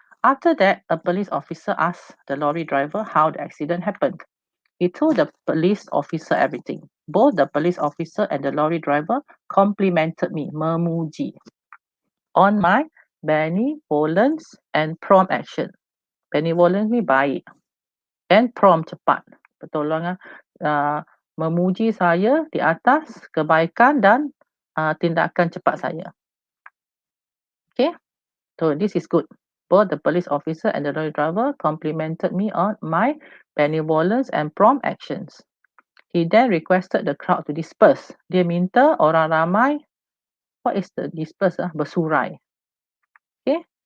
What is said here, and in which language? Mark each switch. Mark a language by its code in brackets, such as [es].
[en] After that, a police officer asked the lorry driver how the accident happened. He told the police officer everything. Both the police officer and the lorry driver complimented me, [ms] memuji, [en] on my benevolence and prompt action. [ms] Benevolence ni baik and prompt cepat. Pertolongan memuji saya di atas kebaikan dan tindakan cepat saya. [en] Okay, so this is good. Both the police officer and the lorry driver complimented me on my benevolence and prompt actions. He then requested the crowd to disperse. [ms] Dia minta orang ramai, [en] what is the disperse? [ms] Bersurai. [en] Okay.